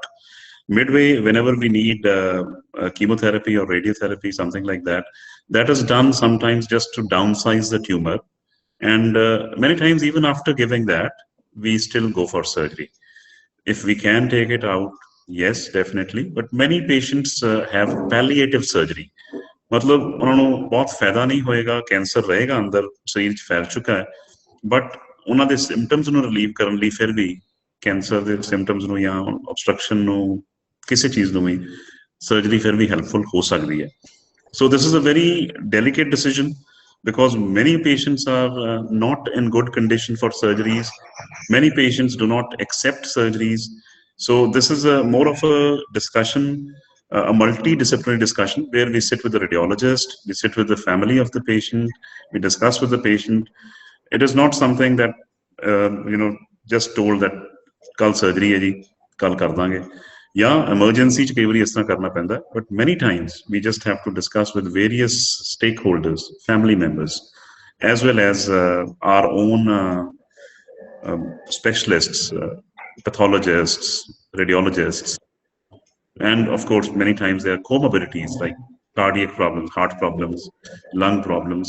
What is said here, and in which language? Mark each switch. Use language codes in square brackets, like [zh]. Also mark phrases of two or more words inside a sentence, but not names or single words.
[en] Midway, whenever we need chemotherapy or radiotherapy, something like that, that is done sometimes just to downsize the tumor. And many times, even after giving that, we still go for surgery. If we can take it out, yes, definitely. But many patients have palliative surgery. [hi] मतलब उन्होंने बहुत फायदा नहीं होएगा, कैंसर रहेगा अंदर शरीर च फैल चुका है, [pa] बट ਉਹਨਾਂ ਦੇ ਸਿੰਪਟਮਸ ਨੂੰ ਰਿਲੀਵ ਕਰਨ ਲਈ ਫਿਰ ਵੀ ਕੈਂਸਰ ਦੇ ਸਿੰਪਟਮਸ ਨੂੰ ਜਾਂ obstruction ਨੂੰ ਕਿਸੇ ਚੀਜ਼ ਨੂੰ ਵੀ ਸਰਜਰੀ ਫਿਰ ਵੀ ਹੈਲਪਫੁਲ ਹੋ ਸਕਦੀ ਹੈ. [en] So this is a very delicate decision, because many patients are not in good condition for surgeries. Many patients do not accept surgeries. So this is more of a discussion, a multidisciplinary discussion, where we sit with the radiologist, we sit with the family of the patient, we discuss with the patient. It is not something that just told that [pa] ਕੱਲ੍ਹ ਸਰਜਰੀ ਹੈ ਜੀ, ਕੱਲ੍ਹ ਕਰ ਦਾਂਗੇ. [en] Yeah, emergency [pa] ਚ ਕਈ ਬਾਰੀ ਇਸ ਤਰ੍ਹਾਂ ਕਰਨਾ ਪੈਂਦਾ, [en] but many times we just have to discuss with various stakeholders, family members, as well as our own specialists, pathologists, radiologists, and of course many times there are comorbidities like cardiac problems, heart problems, lung problems.